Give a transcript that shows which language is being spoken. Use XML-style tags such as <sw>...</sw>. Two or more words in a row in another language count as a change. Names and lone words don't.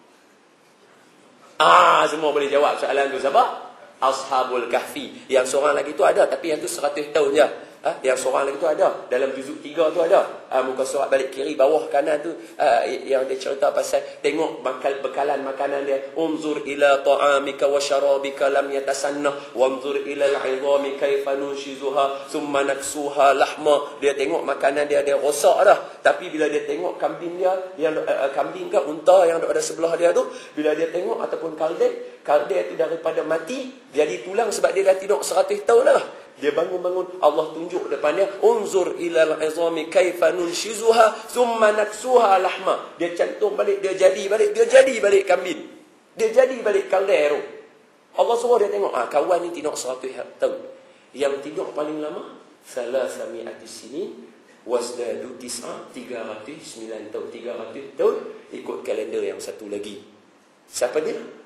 <ms>Semua boleh jawab soalan tu. Siapa? Ashabul Kahfi. Yang seorang lagi tu ada, tapi yang tu 100 tahun je. Yang seorang lagi tu ada, dalam juzuk 3 tu ada. Muka surat balik kiri, bawah kanan tu, yang dia cerita pasal tengok bekalan makanan dia.</ms> <ar>انظر إلى طعامك وشرابك لم يتسنه وانظر إلى العظام كيف ننشزها ثم نكسوها لحما.</ar> <ms>Dia tengok makanan dia rosak dah, tapi bila dia tengok kambing dia yang kambing ke unta yang ada sebelah dia tu, bila dia tengok, ataupun kalde itu daripada mati jadi tulang sebab dia dah tidur 100 tahun dah. Dia bangun-bangun, Allah tunjuk depan dia,</ms> <ar>انظر إلى العظام كيف ننشزها ثم نكسوها لحما.</ar> <ms>Dia cantum balik, dia jadi balik kambing. Dia jadi balik kaldero. Allah suruh dia tengok, kawan ni tidur 100 tahun. Yang tidur paling lama 300</ms> <ar>سنين وازدادوا تسعا,</ar> <ms>309 tahun. 300 tahun ikut kalender yang satu lagi.</ms>